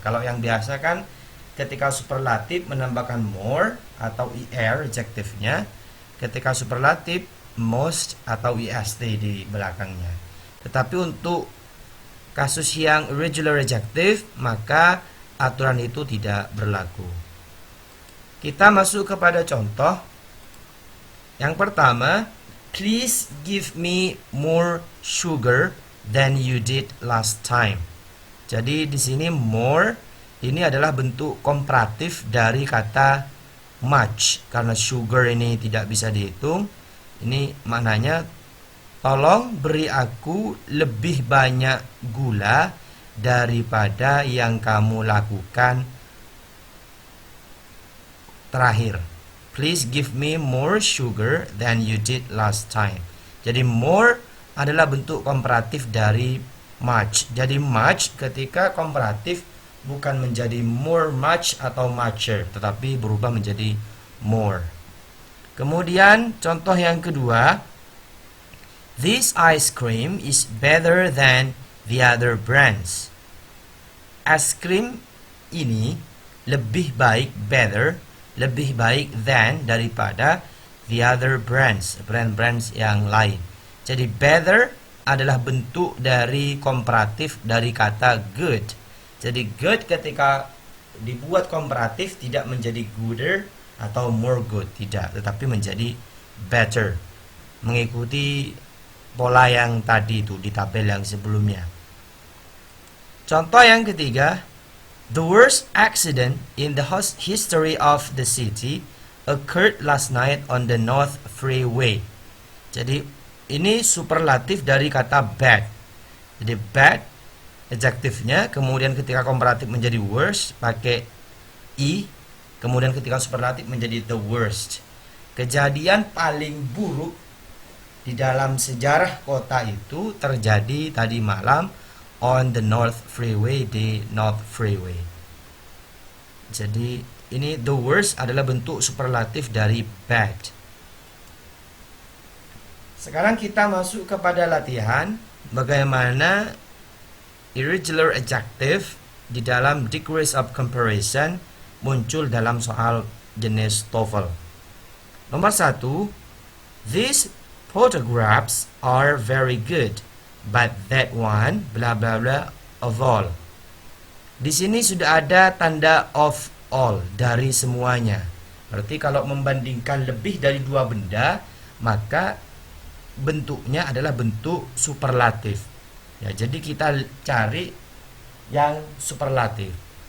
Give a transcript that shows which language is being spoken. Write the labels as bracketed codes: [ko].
[id] Kalau yang biasa kan ketika superlatif menambahkan more atau er adjektifnya, ketika superlatif most atau est di belakangnya. Tetapi untuk kasus yang irregular adjective maka aturan itu tidak berlaku. Kita masuk kepada contoh. Yang pertama, [en] please give me more sugar than you did last time. [id] Jadi di sini more ini adalah bentuk komparatif dari kata much, karena sugar ini tidak bisa dihitung. Ini maknanya tolong beri aku lebih banyak gula daripada yang kamu lakukan terakhir. [en] Please give me more sugar than you did last time. [id] Jadi more adalah bentuk komparatif dari much. Jadi much ketika komparatif bukan menjadi more much atau mucher, tetapi berubah menjadi more. Kemudian contoh yang kedua, [en] this ice cream is better than the other brands. [id] Es krim ini lebih baik, better, lebih baik than daripada [en] the other brands, [id] brand-brands yang lain. Jadi better adalah bentuk dari komparatif dari kata good. Jadi good ketika dibuat komparatif tidak menjadi gooder atau more good, tidak, tetapi menjadi better, mengikuti pola yang tadi itu di tabel yang sebelumnya. Contoh yang ketiga, [en] The worst accident in the history of the city occurred last night on the North Freeway. [id] Jadi ini superlatif dari kata bad. Jadi bad adjektifnya, kemudian ketika komparatif menjadi worst pakai i, kemudian ketika superlatif menjadi the worst. Kejadian paling buruk di dalam sejarah kota itu terjadi tadi malam [en] on the North Freeway, [id] di North Freeway. Jadi ini the worst adalah bentuk superlatif dari bad. Sekarang kita masuk kepada latihan bagaimana irregular adjective di dalam degrees of comparison muncul dalam soal jenis TOEFL. Nomor 1, [en] these photographs are very good, but that one bla bla bla of all. [id] Di sini sudah ada tanda of all, dari semuanya. Berarti kalau membandingkan lebih dari dua benda, maka bentuknya adalah bentuk superlatif. Ya, jadi kita cari yang superlatif.